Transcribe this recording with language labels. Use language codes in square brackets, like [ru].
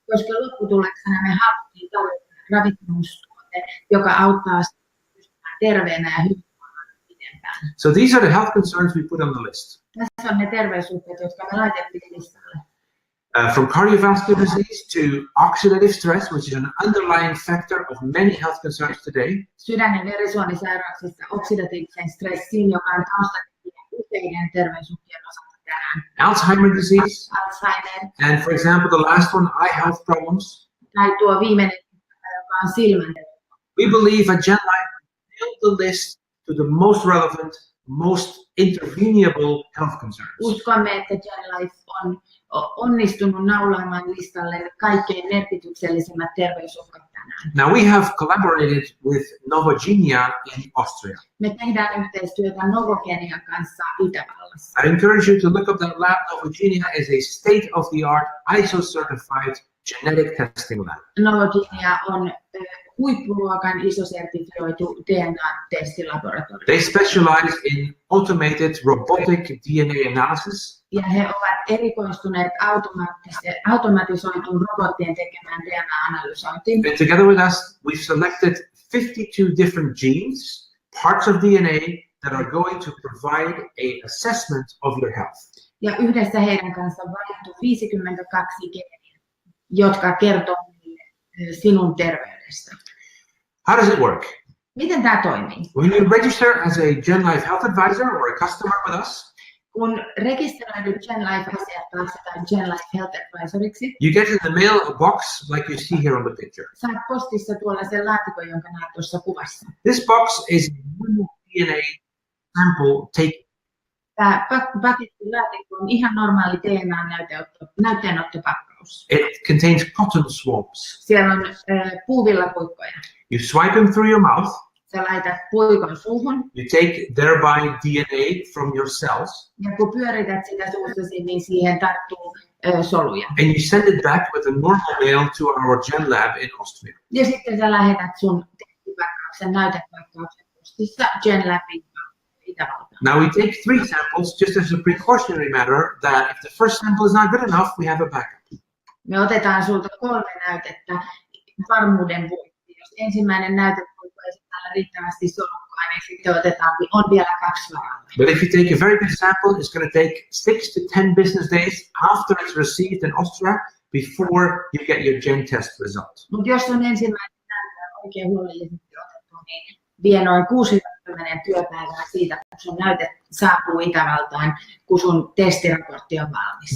[fi] Koska lopputuloksena me haluttiin tarjota ravitsemustuote, joka auttaa pysymään terveenä ja hyvinvoimaan pidempään. [en] So these are the health concerns we put on the list. [fi] Tässä on ne terveysuhkat, jotka me laitettiin listalle. [en] From cardiovascular disease to oxidative stress, which is an underlying factor of many health concerns today. [fi] Sydän- ja verisuonisairauksista oksidatiiviseen stressiin, joka on taustatekijä useiden terveysuhkien osalta tänään. [en] Alzheimer disease, [fi] Alzheimer. [en] and for example, the last one, eye health problems. [fi] Tai tuo viimeinen, joka on silmän. [en] We believe at GenHealth build the list to the most relevant, most intervenable health concerns. [fi] Uskomme, että GenHealth on onnistunut naulaamaan listalle kaikkein merkityksellisimmät terveysuhkat tänään. [en] Now we have collaborated with Novogenia in Austria. [fi] Me tehdään yhteistyötä Novogenian kanssa Itävallassa. [en] I encourage you to look up that lab. Novogenia is a state-of-the-art ISO-certified genetic testing lab. [fi] Novogenia on huippuluokan ISO-sertifioitu DNA-testilaboratorio. [en] They specialize in automated robotic DNA analysis. [fi] Ja he ovat erikoistuneet automatisoituun robottien tekemään DNA-analysointiin. [en] And together with us, we've selected 52 different genes, parts of DNA that are going to provide an assessment of your health. [fi] Ja yhdessä heidän kanssaan valittu 52 geeniä, jotka kertoo sinun terveydestä. [en] How does it work? [fi] Miten tämä toimii? [en] When you register as a GenLife Health Advisor or a customer with us, [fi] Kun rekisteröidyt GenLife-asiakkaaksi tai GenLife Health Advisoriksi, [en] you get in the mail a box like you see here on the picture. [fi] saat postissa tuollaisen laatikon, jonka näet tuossa kuvassa. [en] This box is a normal DNA sample taken. [fi] Tämä pakettilaatikko on ihan normaali DNA-näyteenottopakkaus. [en] It contains cotton swabs. [fi] Siellä on puuvillapuikkoja. [en] You swipe them through your mouth. [fi] Sä laitat puikon suuhun, [en] You take thereby DNA from your cells, [fi] ja kun pyörität sitä suussasi, niin siihen tarttuu soluja. [en] and you send it back with a normal mail to our Gen Lab in Austria. [fi] Ja sitten sä lähetät sun testipakkauksen, näytepakkauksen postissa GenLabin Itävaltaan. [en] Now we take 3 samples just as a precautionary matter that if the first sample is not good enough, we have a backup. [fi] Me otetaan sulta 3 näytettä varmuuden vuoksi. Jos ensimmäinen näytepuikko ei sisällä riittävästi solukkaa, niin sitten on vielä 2 varalla. [en] But if you take a very good sample, it's going to take 6 to 10 business days after it's received in Austria before you get your Gen test result. [fi] Mutta jos on ensimmäinen näyte oikein huolellisesti otettu, niin vie noin 60 työpäivää siitä, kun sun näyte saapuu Itävaltaan, kun sun testiraportti on valmis.